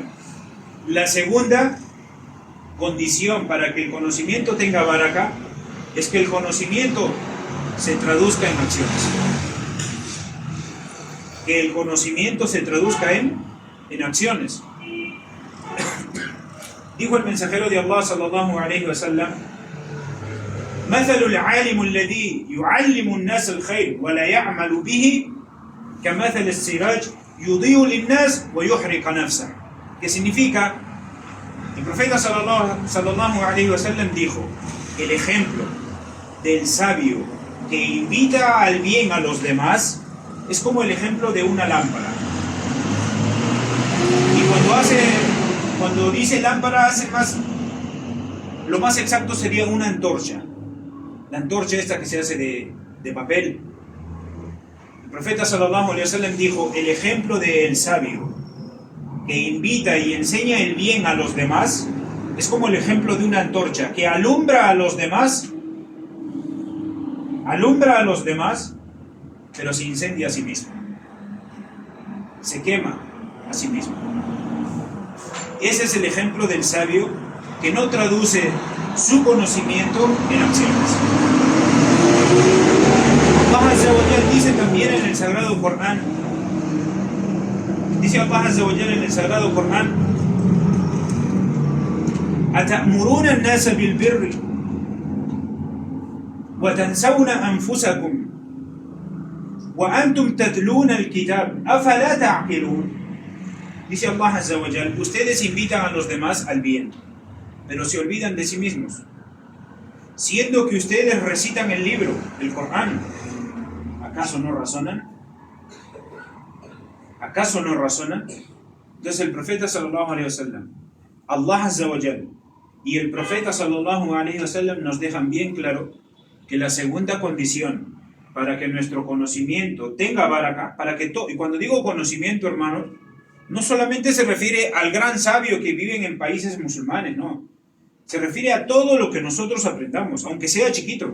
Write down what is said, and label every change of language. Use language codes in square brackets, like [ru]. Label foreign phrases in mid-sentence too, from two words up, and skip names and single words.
[es] La segunda condición para que el conocimiento tenga baraka es que el conocimiento se traduzca en acciones. Que el conocimiento se traduzca en acciones. Dijo el mensajero de Allah [ar] صلى الله عليه وسلم: مثل العالم الذي يعلم الناس الخير ولا يعمل به كمثل السراج يضيء للناس ويحرق نفسه. [es] ¿Qué significa? El profeta [ar] صلى الله عليه وسلم [es] dijo: el ejemplo del sabio que invita al bien a los demás es como el ejemplo de una lámpara. Y cuando dice lámpara, hace más, lo más exacto sería una antorcha. La antorcha esta que se hace de papel. El profeta [ar] صلى الله عليه وسلم [es] dijo: el ejemplo del sabio que invita y enseña el bien a los demás es como el ejemplo de una antorcha que alumbra a los demás, pero se incendia a sí mismo, se quema a sí mismo. Ese es el ejemplo del sabio que no traduce su conocimiento en acciones. [ar] الله عز وجل [es] dice también en el Sagrado Corán, dice [ar] الله عز وجل [es] en el Sagrado Corán: [ar] أتأمرون الناس بالبر وتنسون أنفسكم وأنتم تتلون الكتاب أفلا تعقلون. [es] Dice [ar] الله عز وجل: [es] ustedes invitan a los demás al bien, pero se olvidan de sí mismos, siendo que ustedes recitan el libro, el Corán. ¿Acaso no razonan? ¿Acaso no razonan? Entonces el profeta [ar] صلى الله عليه وسلم, الله عز وجل [es] y el profeta [ar] صلى الله عليه وسلم [es] nos dejan bien claro que la segunda condición para que nuestro conocimiento tenga baraka, y cuando digo conocimiento, hermano, no solamente se refiere al gran sabio que vive en países musulmanes, no. Se refiere a todo lo que nosotros aprendamos, aunque sea chiquito.